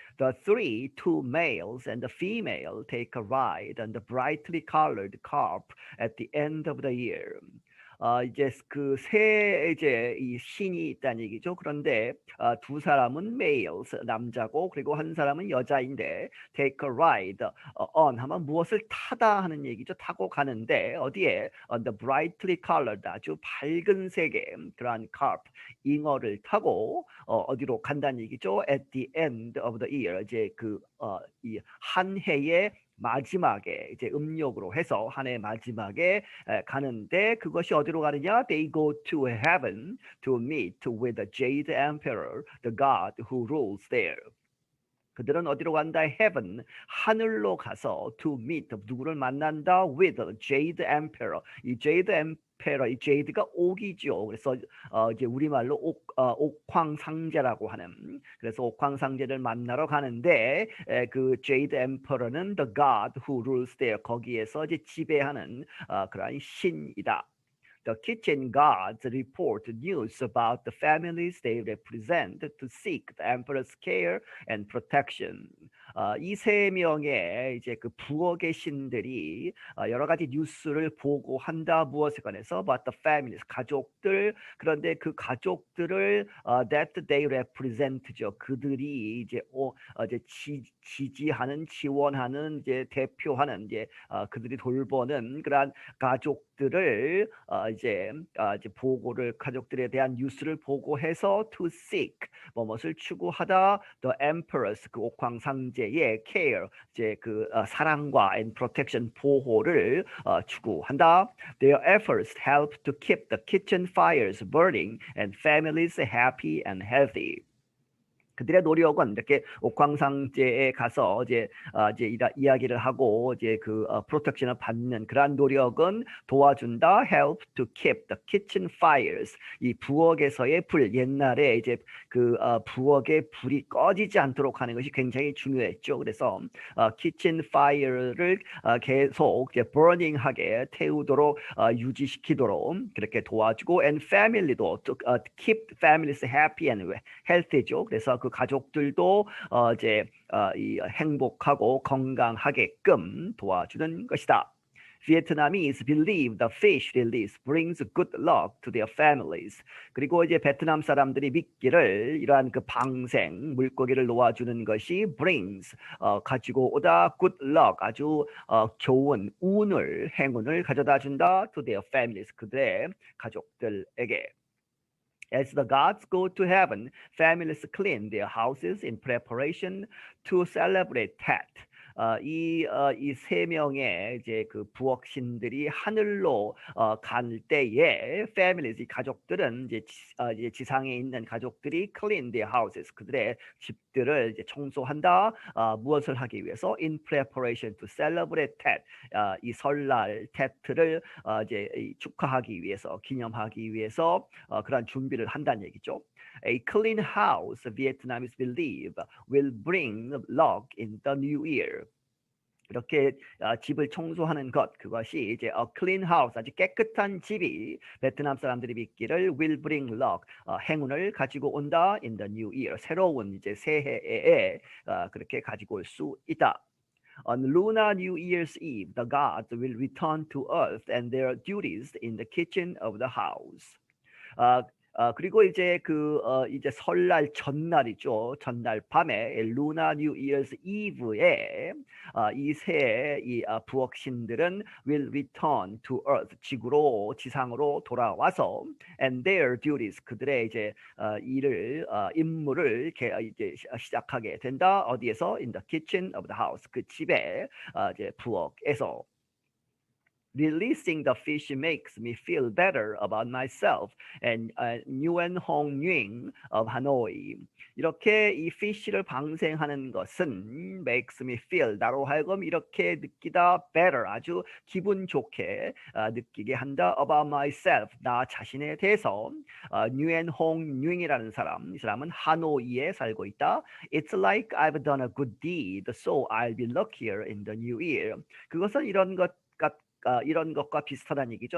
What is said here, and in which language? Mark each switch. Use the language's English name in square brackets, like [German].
[English] The two males and the female take a ride on the brightly colored carp at the end of the year. [Korean] 이제 그 세 이제 이 신이 있다는 얘기죠. 그런데 두 사람은 males 남자고 그리고 한 사람은 여자인데 [English] take a ride on [Korean] 하면 무엇을 타다 하는 얘기죠. 타고 가는데 어디에 [English] on the brightly colored [Korean] 아주 밝은 색의 그러한 carp 잉어를 타고 어디로 간다는 얘기죠. [English] At the end of the year [Korean] 이제 그 이 한 해의 마지막에 이제 음력으로 해서 한 해 마지막에 가는데 그것이 어디로 가느냐? [English] They go to heaven to meet with the Jade Emperor, the god who rules there. [Korean] 그들은 어디로 간다? Heaven, 하늘로 가서 to meet, 누구를 만난다? [English] With the Jade Emperor. 이 Jade Emperor, [Korean] 이 Jade가 옥이죠. 그래서 이제 우리말로 옥황상제라고 하는. 그래서 옥황상제를 만나러 가는데 그 Jade Emperor는 [English] the god who rules there. [Korean] 거기에서 이제 지배하는 그러한 신이다. [English] The kitchen gods report news about the families they represent to seek the emperor's care and protection. [Korean] 이 세 명의 이제 그 부엌의 신들이 여러 가지 뉴스를 보고한다. 무엇에 관해서? [English] About the families, [Korean] 가족들. 그런데 그 가족들을 [English] that they represent [Korean] 죠. 그들이 이제 지지하는, 지원하는, 이제 대표하는 이제 그들이 돌보는 그러한 가족들을 이제 보고를 가족들에 대한 뉴스를 보고해서 [English] to seek [Korean] 무엇을 추구하다 [English] the emperor's [Korean] 그 옥황상제의 care 이제 그 사랑과 [English] and protection [Korean] 보호를 추구한다. [English] Their efforts help to keep the kitchen fires burning and families happy and healthy. [Korean] 그들의 노력은 이렇게 옥황상제에 가서 이제 이야기를 하고 이제 그 프로텍션을 받는 그러한 노력은 도와준다. [English] Help to keep the kitchen fires. [Korean] 이 부엌에서의 불 옛날에 이제 그 부엌의 불이 꺼지지 않도록 하는 것이 굉장히 중요했죠. 그래서 kitchen fire를 계속 이제 burning하게 태우도록 유지시키도록 그렇게 도와주고 and family도 [English] to keep families happy and healthy [Korean] 죠. 그래서 그 그 가족들도 이 행복하고 건강하게끔 도와주는 것이다. [English] Vietnamese believe the fish release brings good luck to their families. [Korean] 그리고 이제 베트남 사람들이 믿기를 이러한 그 방생 물고기를 놓아주는 것이 brings 가지고 오다 [English] good luck [Korean] 아주 좋은 운을 행운을 가져다 준다 [English] to their families [Korean] 그들의 가족들에게. [English] As the gods go to heaven, families clean their houses in preparation to celebrate Tet. [Korean] 이 세 명의 이제 그 부엌신들이 하늘로 갈 때에 families 이 가족들은 이제 지상에 있는 가족들이 [English] clean their houses [Korean] 그들의 집들을 이제 청소한다. 무엇을 하기 위해서? [English] In preparation to celebrate Tet. [Korean] 이 설날 테트를 이제 축하하기 위해서 기념하기 위해서 그런 준비를 한다는 얘기죠. [English] A clean house, Vietnamese believe, will bring luck in the new year. [Korean] 이렇게 집을 청소하는 것 그것이 이제 [English] a clean house [Korean] 아주 깨끗한 집이 베트남 사람들이 믿기를 [English] will bring luck [Korean] 행운을 가지고 온다 [English] in the new year [Korean] 새로운 이제 새해에 그렇게 가지고 올 수 있다. [English] On Lunar New Year's Eve, the gods will return to earth and their duties in the kitchen of the house. [Korean] 그리고 이제 이제 설날 전날이죠. 전날 밤에 [English] Lunar New Year's Eve [Korean] 에 이 새 부엌신들은 [English] will return to earth [Korean] 지상으로 돌아와서 [English] and their duties [Korean] 그들의 이제 임무를 이제 시작하게 된다. 어디에서? [English] In the kitchen of the house [Korean] 그 집에 이제 부엌에서. [English] Releasing the fish makes me feel better about myself and Nguyen Hong Nguyen of Hanoi. [Korean] 이렇게 이 fish를 방생하는 것은 [English] makes me feel [Korean] 나로 하여금 이렇게 느끼다 better 아주 기분 좋게 느끼게 한다 [English] about myself [Korean] 나 자신에 대해서. Nguyen Hong Nguyen이라는 사람 이 사람은 하노이에 살고 있다. [English] It's like I've done a good deed, so I'll be luckier in the new year. [Korean] 그것은 이런 것과 비슷하다는 얘기죠.